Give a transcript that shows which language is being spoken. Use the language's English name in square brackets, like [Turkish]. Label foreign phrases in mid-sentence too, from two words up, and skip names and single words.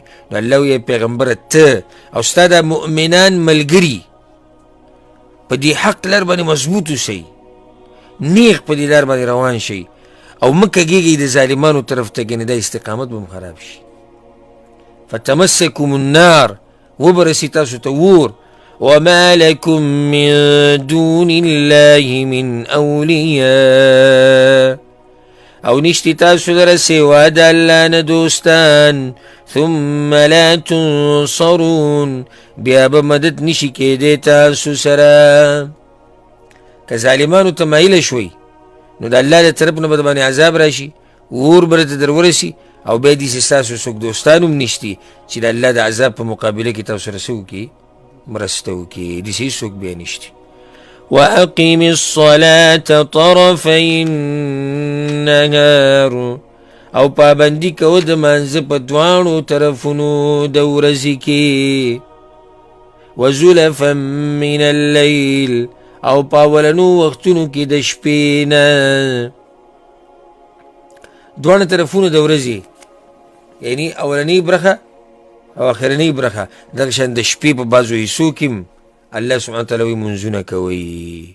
[Pashto] نو الله وی پیغمبره ته او ستا د مؤمنان ملګري په دې حق لار باندې مضبوط اوسئ، نیغ په دې لار باندې روان شئ او مه کږېږئ د ظالمانو طرف ته، ګنې دا استقامت به هم خراب شي. [Arabic] فتمسکم النار، [Pashto] وبرسي تاسو ته اور. [Arabic] وما لكم من دون الله من اولیاء، [Pashto] او نشتی تاسو لره سوا د الله نه دوستان. [Arabic] ثم لا تنصرون، [Pashto] بیا به مدد نشي کېدی تاسو سره. که ظالمانو ته مایله شوئ نو د الله د طرف نه به د باندې عذاب راشي، اور به درته در ورسي، او بیا داسې ستاسو څوک دوستان هم نشتي چې د الله د عذاب په مقابله کې تاسو سره څه وکړي؟ مرسته وکړي. داسې هېڅوک بیا نشتي. [Arabic] وأقم الصلاة طرفي النهار، [Pashto] او پابندی کو د مانځه په دواړو طرفونو د ورځې کې. [Arabic] وزلفا من الليل، [Pashto] او په اولنو وختونو کې د شپې نه. دواړه طرفونو د ورځې، یعنی اولنۍ برخه او اخرنۍ برخه، دغه شان د شپې په بعضو حصو کې [Arabic] الله سبحانه وتعالی [Pashto] وی منځونه کوي.